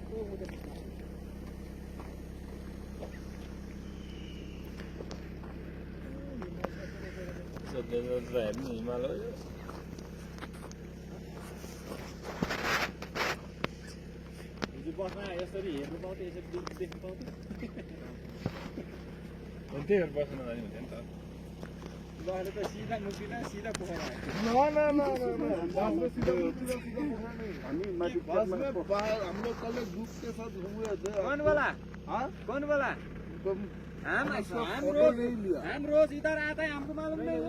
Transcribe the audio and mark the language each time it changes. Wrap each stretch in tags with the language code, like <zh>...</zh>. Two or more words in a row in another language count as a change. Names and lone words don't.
<ne>बस्न यसरी हेर्नु पाउँथ्यो यसरी देख्नु पाउँथ्यो त्यही भएर बस्न जाने हुन्थ्यो नि त लहले त सिधा मुक्दिन सिधा पोखरा</ne> <hi>हम लोग कल ग्रुप के साथ घूमे थे। कौन बोला? हाँ? कौन बोला? हम रोज इधर आता है, हमको मालूम नहीं है।</hi>